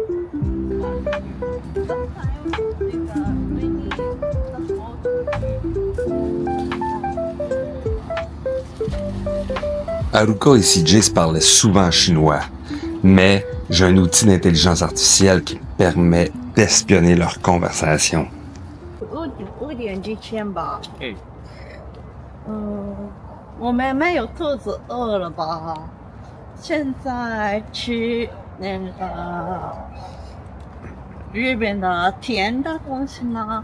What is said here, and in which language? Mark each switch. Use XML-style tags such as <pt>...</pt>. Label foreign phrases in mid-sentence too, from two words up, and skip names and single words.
<fr>Haruka et CJ se parlaient souvent chinois, mais j'ai un outil d'intelligence artificielle qui me permet d'espionner leur conversation.</fr> <zh>5点之前吧。哎，我们没有肚子饿了吧？现在吃那个日本的甜的东西吗？</zh>